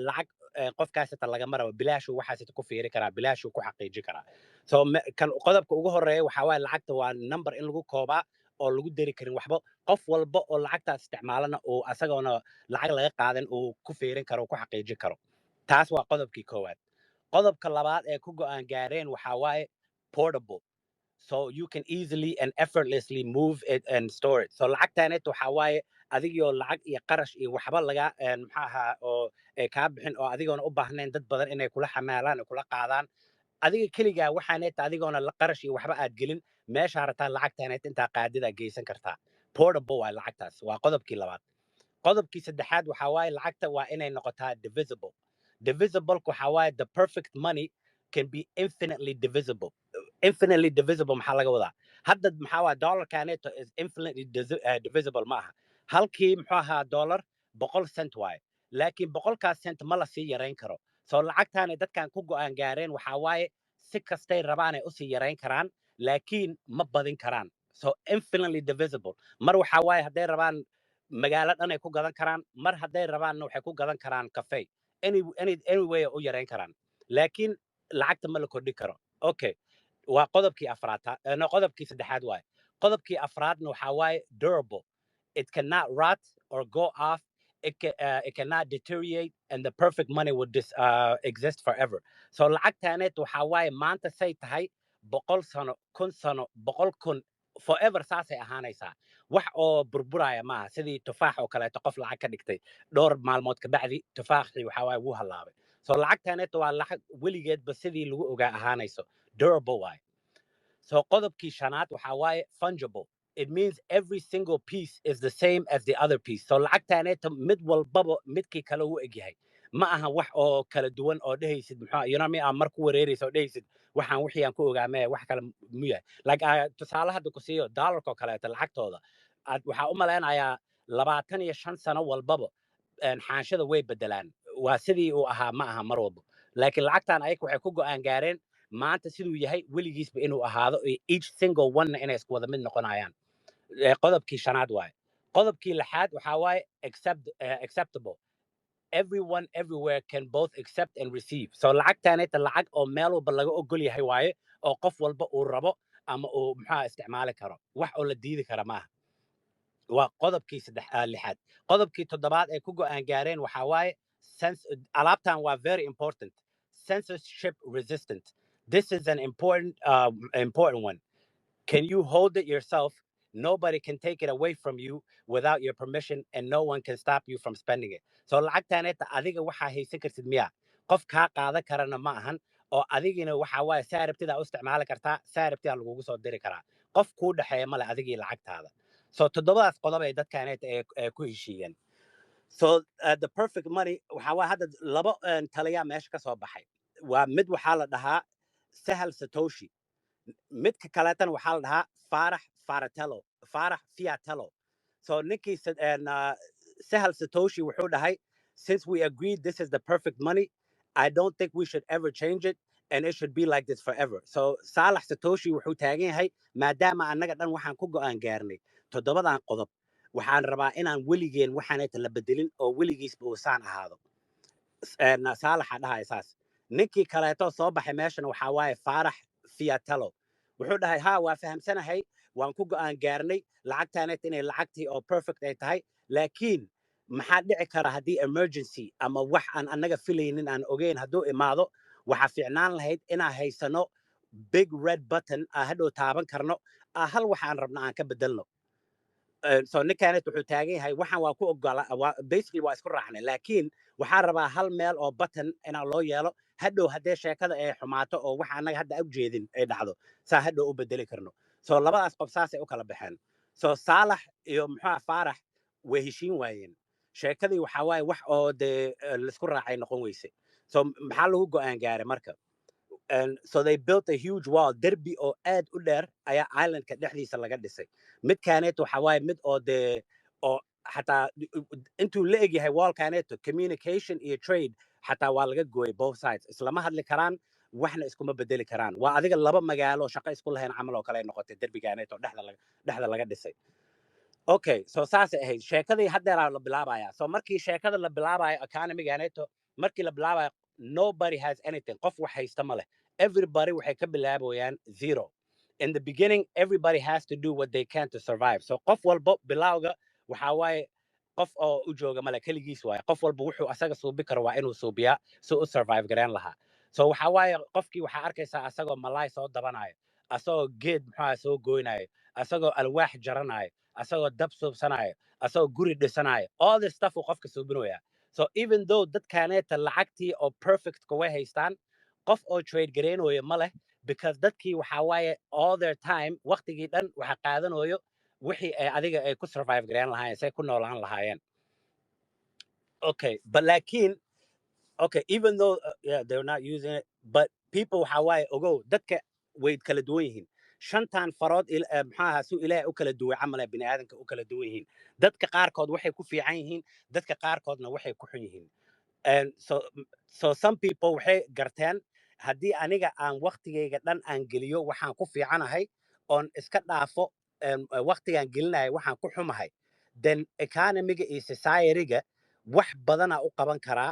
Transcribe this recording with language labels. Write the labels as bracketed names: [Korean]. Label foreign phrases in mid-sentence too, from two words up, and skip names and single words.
[Somali] lacag qofkaaseta lagama rabo bilaashuu waxaaseeta ku fiiri karaa bilaashuu ku xaqiiji karaa so kan qodobka ugu horeeya waxaa waaye lacagta waa number in lagu koobaa oo lagu dari karin waxba qof walba oo lacagtaas isticmaalana uu asagoona lacag laga qaadan uu ku fiirin karo ku xaqiiji karo taas waa qodobkii koowaad qodobka labaad ee ku go'aan gaareen waxaa waaye [English] portable so you can easily and effortlessly move it and store it so [Somali] lacagtaanet waxaa waaye adigoo lacag iyo qarash iyo waxba laga maxaa ahaa oo kaa bixin oo adigoona u baahnayn dad badan inay kula xamaalaan kula qaadaan adiga keligaa waxaaneeta adigoona qarash iyo waxba aad gelin meesha harataan lacagtaaneet intaa qaadidaa geysan kartaa portable waa lacagtaas waa qodobkii labaad qodobkii saddexaad waxaa waaye lacagta waa inay noqotaa divisible waxaa waaye [English] the perfect money can be infinitely [Somali] divisible maxaa laga wadaa hadda maxaa waa dollarkaneeto [English] is infinitely divisible [Somali] ma aha halkii muxuu ahaa dollar 100 cent waaye laakiin 100kaas cent ma la sii yarayn karo soo lacagtaanay dadkan ku go'aan gaareen waxaa waaye si kastay rabaanay usii yarayn karaan laakiin ma badin karaan [English] so infinitely divisible [Somali] mar waxaa waaye hadday rabaan magaalo dhan ay ku gadan karaan mar hadday rabaanna waxay ku gadan karaan cafe [English] any way [Somali] u yarayn karaan laakiin lacagta ma la kordhi karo okay waa qodobkii afraad qodobkii saddexaad waaye qodobkii afraadna waxaa waaye [English] durable it cannot rot or go off it cannot deteriorate and the perfect money would exist forever so [Somali] lacagtaaneet waxaa waaye maanta say tahay 100 sano 1,000 sano 100,000 forever saasay ahaanaysaa wax oo burburaya maaha sidii tufaax oo kaleeto qof lacag ka dhigtay dhowr maalmood ka bacdi tufaaxii waxaa waaye wuu halaabay so lacagtaaneet waa lacag weligeedba sidii lagu ogaa ahaanayso durable waaye so qodobkii shanaad waxaa waaye fungible [English] it means every single piece is the same as the other piece so [Somali] lacagtaaneeta mid walbaba midkii kale u egyahay ma aha wax oo kala duwan oo dhehaysid muxuu [English] you know me [Somali] aan mar ku wareeraysa oo dhehaysid waxaan wixii aan ku ogaamee wax kale mu yahay like tusaale hadda ku siiyo dollarka oo kaleeta lacagtooda waxaa u malaynayaa 25 sano walbaba xaanshada way bedelaan waa sidii uu ahaa ma aha mar walba laakiin lacagtan ayaga waxay ku go'aan gaareen maanta siduu yahay weligiisba inuu ahaado [English] each single one [Somali] inay isku wada mid noqonayaan qodobkii shanaad waaye qodobkii lixaad waxaa waaye [English] acceptable everyone everywhere can both accept and receive so [Somali] lacagtaaneeta lacag oo meel walba laga ogol yahay waaye oo qof walba uu rabo ama uu maxaa isticmaali karo wax oo la diidi kara maaha waa qodobkii lixaad qodobkii toddobaad ay ku go'aan gaareen waxaa waaye alaabtan waa [English] very important censorship resistant this is an important one can you hold it yourself nobody can take it away from you without your permission and no one can stop you from spending it so [Somali] lacagtaaneeta adiga waxaa haysan kartid miya qof kaa qaadan karana ma ahan oo adigina waxaa waaye saa rabtidaa u isticmaali kartaa saa rabtidaa lagugu soo diri karaa qof kuu dhexeeya male adigii lacagtaada so toddobadaas qodob ay dadkaaneeta ku heshiiyeen [English] so the perfect money [Somali] waxaa waa hadda laba taliyaa meesha ka soo baxay waa mid waxaa la dhahaa sahal satoshi midka kaleetan waxaa la dhahaa faarax fiatello so ninkii sahal satoshi wuxuu dhahay [English] since we agreed this is the perfect money I don't think we should ever change it and it should be like this forever so [Somali] saalax satoshi wuxuu taagan yahay maadaama annaga dhan waxaan ku go'aan gaarnay toddobadan qodob waxaan rabaa inaan weligeen waxaanayta la bedelin oo weligiisba uusaan ahaado saalaxa dhahay saas ninkii kaleeto soo baxay meeshana waxaa waaye faarax fiatello wuxuu dhahay ha waa fahamsanahay waan ku go'aan gaarnay lacagtaanayta inay lacagtii oo perfect ay tahay laakiin maxaa dhici kara haddii emergency ama wax aan annaga filaynin aan ogeyn hadduu imaado waxaa fiicnaan lahayd inaan haysano [English] big red button [Somali] hadhow taaban karno hal waxaan rabna aan ka bedelno so ninkaanet wuxuu taagan yahay waxaan waa ku ogola basically waa isku raacnay laakiin waxaan rabaa hal meel oo button inaan loo yeelo hadhow haddee sheekada ay xumaato oo waxa annaga hadda u jeedin ay dhacdo saa hadhow u bedeli karno so labadaas qof saasay u kala baxeen so saalax iyo muxuu faarax way heshiin waayeen sheekadii waxaa waaye wax oo dee laisku raacay noqon weyse so maxaa lagu go'aan gaaray marka [English] and so they built a huge wall [Somali] derby oo aad u dheer ayaa islandka dhexdiisa laga dhisay midkaaneeto waxaa waaye mid oo dee oo xataa intuu la egyahay wallkaaneeto communication iyo trade xataa waa laga gooyay [English] both sides [Somali] islama hadli karaan waxna iskuma bedeli karaan waa adiga laba magaalo shaqo isku lahayn camal oo kale ay noqotay derbigaaneeto dhexda laga dhisay okay so saasay ahayd sheekadii haddeeraa la bilaabayaa so markii sheekada la bilaabayo economygaaneeto markii la bilaabayo nobody has anything qof wax haysta ma leh everybody waxay ka bilaabayaan zero in the beginning everybody has to do what they can to survive so qof walba bilawga waxaa waaye qof oo u jooga male keligiis waaye qof walba wuxuu asaga suubi karo waa inuu suubiyaa si u survive gareen lahaa so waxaa waaye qofkii waxaa arkaysaa asagoo malaay soo dabanayo asagoo geed muxuuha soo goynayo asagoo alwaax jaranayo asagoo dab suubsanayo asagoo guri dhisanayo [English] all this stuff [Somali] uu qofka suubinaya so [English] even though [Somali] dadkaaneeta lacagtii oo perfect way haystaan qof oo trade gareynayo ma leh because dadkii waxaa waaye [English] all their time [Somali] waqtigii dhan waxa qaadanayo wixii ay adiga ay ku survive gareyn lahaayeen say ku noolaan lahaayeen [English] okay but [Somali] laakiin [English] okay even though yeah they're not using it but people [Somali] waxa waaye ogow dadka way kala duwan yihiin shantan farood maxaa suu ilaahay u kala duway camal bini aadanka u kala duwan yihiin dadka qaarkood waxay ku fiican yihiin dadka qaarkoodna waxay ku xun yihiin and [English] so some people [Somali] waxay garteen haddii aniga aan waqtigayga dhan aan geliyo waxaan ku fiicanahay oon iska dhaafo waqtigaan gelinayo waxaan ku xumahay then economiga iyo societyga wax badana u qaban karaa